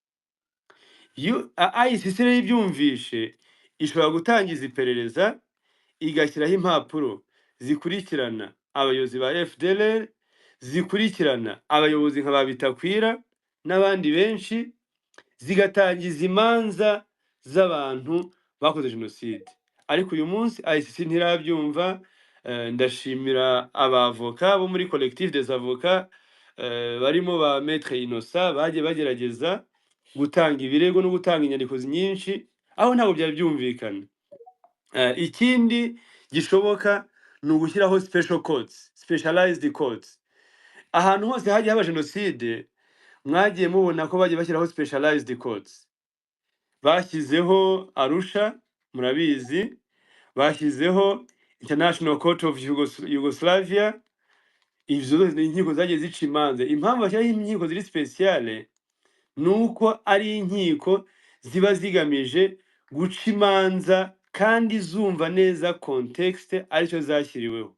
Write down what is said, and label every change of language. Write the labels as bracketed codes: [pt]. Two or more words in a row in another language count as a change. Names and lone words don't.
[rw] ICC rero ibyumvishe ishobora gutangiza iperereza, igashyiraho impapuro zikurikirana abayobozi ba FDLR, zikurikirana abayobozi nka ba Bitakwira n'abandi benshi, zigatangiza imanza z'abantu bakoze jenoside. Ariko uyu munsi ICC ntirabyumva. Ndashimira abavoka bo muri [fr] collectif des avocats [rw] barimo ba Maître Innocent bagiye bagerageza gutanga ibirego no gutanga inyandiko nyinshi, aho ntabwo byari byumvikana. Ikindi gishoboka ni ugushyiraho [en] special courts, specialized courts. [rw] Ahantu hose hagiye haba jenoside mwagiye mubona ko bagiye bashyiraho [en] specialized courts. [rw] Bashyizeho Arusha, murabizi, bashyizeho International Court of Yugoslavia. Izo inkiko zagiye zica imanza. Impamvu bashyiraho inkiko ziri speciale nuko ari inkiko ziba zigamije guca imanza kandi zumva neza context aricyo zashyiriweho.